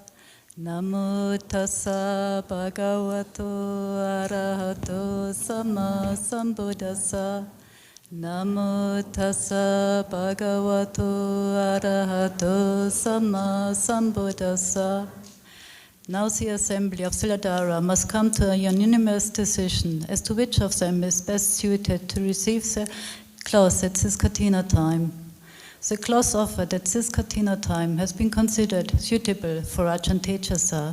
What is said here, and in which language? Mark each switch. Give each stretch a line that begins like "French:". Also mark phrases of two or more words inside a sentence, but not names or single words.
Pali: Namo tassa bhagavato arahato samma sambuddhassa. Namo tassa bhagavato arahato samma sambuddhassa.
English: Now the assembly of Siladhara must come to a unanimous decision as to which of them is best suited to receive the cloth at this Kathina time. The cloth offered at this Kathina time has been considered suitable for Ajahn Tejasa.